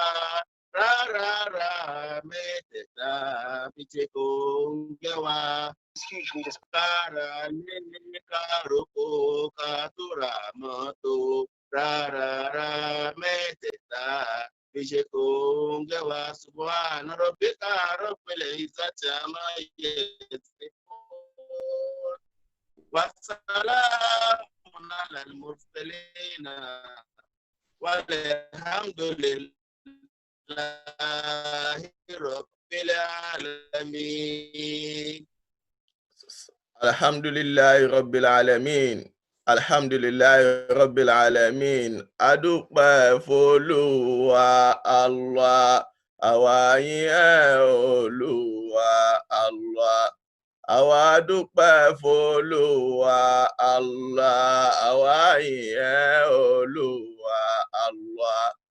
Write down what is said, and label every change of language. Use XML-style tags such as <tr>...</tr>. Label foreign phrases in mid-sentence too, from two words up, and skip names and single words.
<yo>Rárá mẹ́tẹ̀ẹ̀ta fi ṣe kò ń gẹ́ wa. Kára nílé káròkó ká tó ra mọ́tò. Rárá mẹ́tẹ̀ẹ̀ta fi ṣe kò ń gẹ́ wa.</yo> <ar>سبحان ربك رب العزة عما يصفون. وسلام على المرسلين. والحمد لله رب العالمين. الحمد لله رب العالمين. الحمد لله رب العالمين.</ar> <yo>Adúpẹ́ f'Olúwa Allah. Àwa yìn ẹ́ Olúwa Allah. Àwa dúpẹ́ f'Olúwa Allah. Àwa yìn ẹ́ Olúwa Allah.</yo>